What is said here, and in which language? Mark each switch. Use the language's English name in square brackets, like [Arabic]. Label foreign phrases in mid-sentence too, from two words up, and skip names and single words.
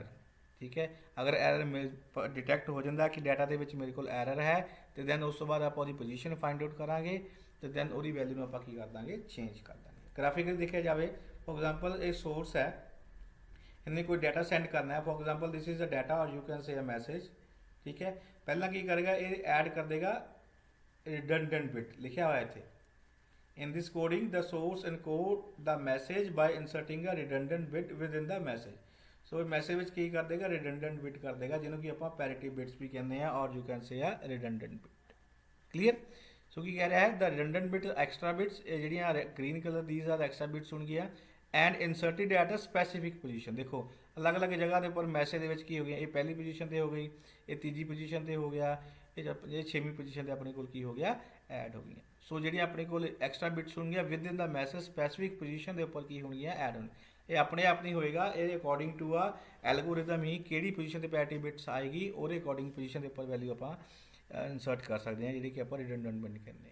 [Punjabi] ਠੀਕ ਹੈ, ਅਗਰ [English] error detect [Punjabi] ਹੋ ਜਾਂਦਾ ਕਿ ਡਾਟਾ ਦੇ ਵਿੱਚ ਮੇਰੇ ਕੋਲ ਐਰਰ ਹੈ, ਤੇ ਦੈਨ ਉਸ ਤੋਂ ਬਾਅਦ ਆਪਾਂ ਉਹਦੀ [English] position find out [Punjabi] ਕਰਾਂਗੇ, ਤੇ ਦੈਨ ਉਹਦੀ ਵੈਲਿਊ ਨੂੰ ਆਪਾਂ ਕੀ ਕਰ ਦਾਂਗੇ, ਚੇਂਜ ਕਰ ਦਾਂਗੇ। ਗ੍ਰਾਫਿਕਲੀ ਦੇਖਿਆ ਜਾਵੇ, [English] for example [Punjabi] ਇਹ ਸੋਰਸ ਹੈ, ਇਹਨੇ ਕੋਈ [English] data send [Punjabi] ਕਰਨਾ ਹੈ, [English] for example this is a data or you can say a message. [Punjabi] ਠੀਕ ਹੈ, ਪਹਿਲਾਂ ਕੀ ਕਰੇਗਾ, ਇਹ ਐਡ ਕਰ ਦੇਗਾ [English] redundant bit [Punjabi] ਲਿਖਿਆ ਹੋਇਆ ਇੱਥੇ। [English] In this coding, the source encode the message by inserting a redundant bit within the message। [Punjabi] So message ਵਿੱਚ ਕੀ ਕਰ ਦੇਗਾ, [English] redundant bit [Punjabi] ਕਰ ਦੇਗਾ, ਜਿਹਨੂੰ ਕਿ ਆਪਾਂ [English] parity bits [Punjabi] ਵੀ ਕਹਿੰਦੇ ਆ, ਔਰ [English] you can say a redundant bit। [Punjabi] Clear? So ਕੀ ਕਹਿ ਰਿਹਾ ਹੈ, [English] the redundant bit extra bits, [Punjabi] ਇਹ ਜਿਹੜੀਆਂ [English] green color these are extra bits ਹੋਣਗੀਆਂ and inserted at a specific position। [Punjabi] ਦੇਖੋ ਅਲੱਗ-ਅਲੱਗ ਜਗ੍ਹਾ ਦੇ ਉੱਪਰ ਮੈਸੇਜ ਦੇ ਵਿੱਚ ਕੀ ਹੋ ਗਿਆ, ਇਹ ਪਹਿਲੀ ਪੋਜੀਸ਼ਨ ਤੇ ਹੋ ਗਈ, ਇਹ ਤੀਜੀ ਪੋਜੀਸ਼ਨ ਤੇ ਹੋ ਗਿਆ, ਇਹ ਛੇਵੀਂ ਪੋਜੀਸ਼ਨ ਤੇ ਆਪਣੇ ਕੋਲ ਕੀ ਹੋ ਗਿਆ, ਐਡ ਹੋ ਗਈਆਂ। ਸੋ ਜਿਹੜੀਆਂ ਆਪਣੇ ਕੋਲ [English] extra bits [Punjabi] ਹੋਣਗੀਆਂ [English] with in the message specific position [Punjabi] ਦੇ ਉੱਪਰ ਕੀ ਹੋਣਗੀਆਂ, ਐਡ ਹੋਣ। ਇਹ ਆਪਣੇ ਆਪ ਨਹੀਂ ਹੋਏਗਾ, ਇਹ [English] according to a algorithm [Punjabi] ਹੀ ਕਿਹੜੀ ਪੋਜੀਸ਼ਨ ਤੇ [English] parity bits [Punjabi] ਆਏਗੀ ਉਹਦੇ ਅਕੋਰਡਿੰਗ ਪੋਜੀਸ਼ਨ ਦੇ ਉੱਪਰ ਵੈਲਿਊ ਆਪਾਂ ਇਨਸਰਟ ਕਰ ਸਕਦੇ ਹਾਂ, ਜਿਹੜੀ ਕਿ ਆਪਾਂ [English] redundant bit [Punjabi] ਕਹਿੰਦੇ ਹਾਂ।